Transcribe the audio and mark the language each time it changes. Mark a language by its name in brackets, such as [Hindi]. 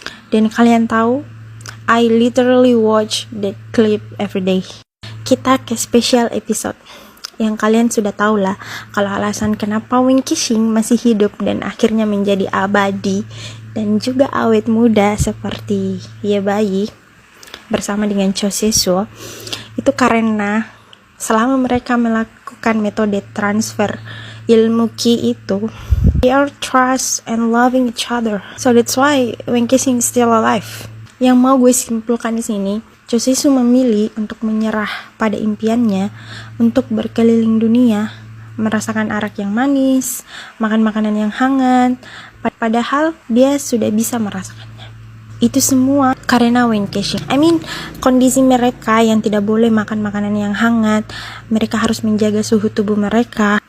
[Indonesian] Dan kalian tahu, [English] I literally watch that clip every day. [Indonesian] Kita ke special episode yang kalian sudah tahu lah kalau alasan kenapa Wen Kexing masih hidup dan akhirnya menjadi abadi dan juga awet muda seperti Ye Bayi bersama dengan Cho Se-suo itu karena selama mereka melakukan metode transfer ilmu Qi itu, [English] they are trust and loving each other. So that's why Wen Kexing still alive. [Indonesian] Yang mau gue simpulkan di sini, Cho Se-suo memilih untuk menyerah pada impiannya untuk berkeliling dunia, merasakan arak yang manis, makan makanan yang hangat, padahal dia sudah bisa merasakannya. Itu semua karena Wen Kexing. Kondisi mereka yang tidak boleh makan makanan yang hangat, mereka harus menjaga suhu tubuh mereka.